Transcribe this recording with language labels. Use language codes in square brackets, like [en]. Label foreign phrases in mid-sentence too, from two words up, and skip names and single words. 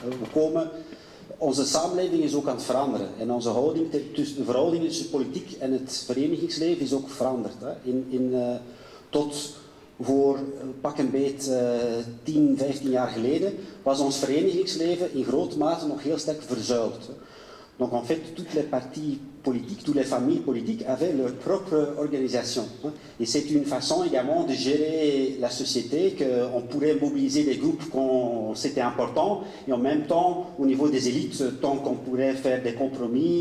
[nl] Onze samenleving is ook aan het veranderen en onze houding tussen de verhouding tussen politiek en het verenigingsleven is ook veranderd. Tot voor pak een beet 10, 15 jaar geleden was ons verenigingsleven in grote mate nog heel sterk verzuild. [fr] Donc en fait, toutes les partis politiques, toutes les familles politiques avaient leur propre organisation. Et c'est une façon également de gérer la société, qu'on pourrait mobiliser des groupes quand c'était important, et en même temps, au niveau des élites, tant qu'on pourrait faire des compromis.